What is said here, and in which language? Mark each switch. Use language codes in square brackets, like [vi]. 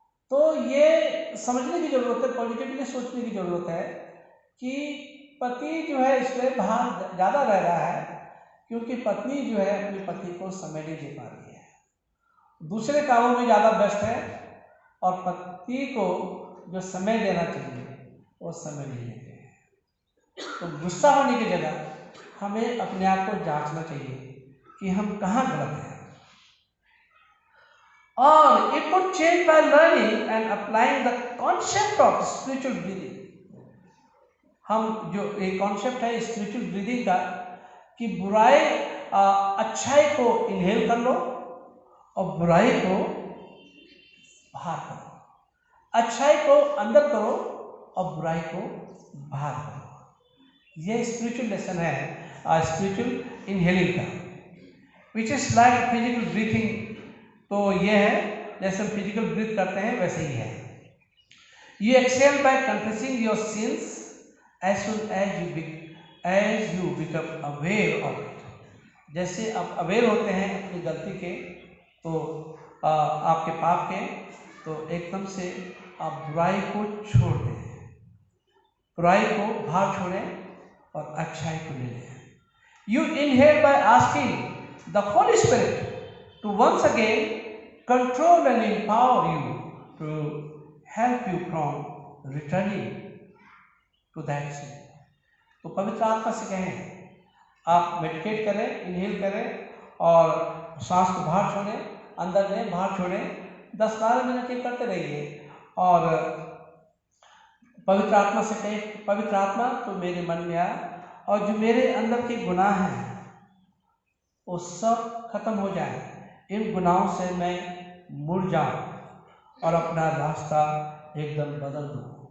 [hi] तो ये समझने की ज़रूरत है, पॉजिटिवली सोचने की ज़रूरत है कि पति जो है इसलिए बाहर ज़्यादा रह रहा है क्योंकि पत्नी जो है अपने पति को समय नहीं दे पा रही है, दूसरे कामों में ज़्यादा व्यस्त है, और पति को जो समय देना चाहिए वो समय नहीं देते हैं। तो गुस्सा होने की जगह हमें अपने आप को जांचना चाहिए कि हम कहाँ गलत हैं। [en] और it could change by learning and applying the concept of spiritual breathing. [hi] हम जो एक कॉन्सेप्ट है स्पिरिचुअल ब्रीदिंग का कि बुराई अच्छाई को इनहेल कर लो और बुराई को बाहर करो, अच्छाई को अंदर करो और बुराई को बाहर करो। ये स्पिरिचुअल लेसन है स्पिरिचुअल इनहेलिंग का, [en] Which is like physical breathing. [hi] तो ये है जैसे हम फिजिकल ब्रीथ करते हैं वैसे ही है। [en] You exhale by confessing your sins as soon as you become aware of it। [hi] जैसे आप अवेयर होते हैं अपनी गलती के, तो आपके पाप के, तो एकदम से आप बुराई को छोड़ दें, बुराई को बाहर छोड़ें और अच्छाई को ले लें। [en] You inhale by asking the Holy Spirit to once again control and empower you to help you from returning to that sin. [hi] तो पवित्र आत्मा से कहें, आप मेडिटेट करें, इनहेल करें और सांस को बाहर छोड़ें, अंदर लें, बाहर छोड़ें, 10-12 मिनट ये करते रहिए और पवित्र आत्मा से कहें, पवित्र आत्मा तो मेरे मन में आ और जो मेरे अंदर के गुनाह हैं वो सब खत्म हो जाए, इन गुनाहों से मैं मुड़ जाऊं और अपना रास्ता एकदम बदल दूं।